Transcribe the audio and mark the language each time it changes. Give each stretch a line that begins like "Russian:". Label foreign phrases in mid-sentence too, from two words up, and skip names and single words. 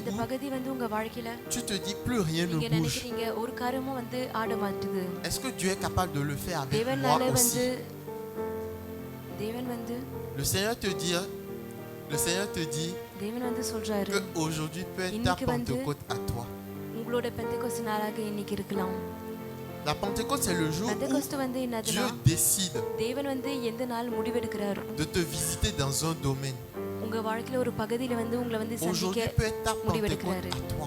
Tamil: அந்த
French: où
Tamil: பகுதி வந்து உங்க வாழ்க்கையில
French: tu te dis plus rien ne
Tamil: நீங்க
French: bouge.
Tamil: நினைக்கிறீங்க ஒரு காரியமும் வந்து ஆட மாட்டுது.
French: Est-ce que Dieu est capable de le faire avec moi
Tamil: தேவனால வந்து
French: aussi?
Tamil: தேவன் வந்து
French: Le Seigneur te dit
Tamil: தேவன் வந்து சொல்றாரு,
French: que aujourd'hui peut être ta
Tamil: இன்னைக்கு வந்து
French: Pentecôte à toi.
Tamil: உங்க
French: La Pentecôte, c'est le jour où Dieu décide de te visiter dans un domaine. Aujourd'hui peut être ta Pentecôte à toi.